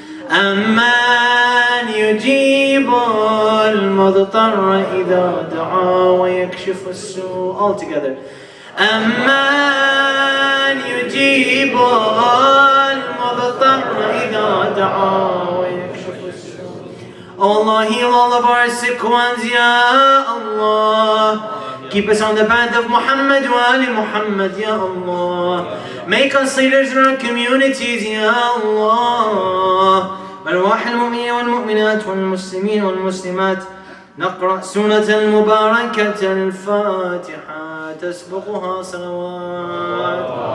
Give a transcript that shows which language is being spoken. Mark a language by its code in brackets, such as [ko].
[ar] أمن يجيب المضطر إذا دعا ويكشف السوء. [en] All together. [ar] أمن يجيب المضطر إذا دعا ويكشف السوء. [en] Oh Allah, heal all of our sick ones, Ya Allah. Keep us on the path of Muhammad wa Ali Muhammad, Ya Allah. Make us leaders in our communities, Ya Allah. [ar] أرواح المؤمنين والمؤمنات والمسلمين والمسلمات. نقرأ سورة المباركة الفاتحة تسبقها صلوات.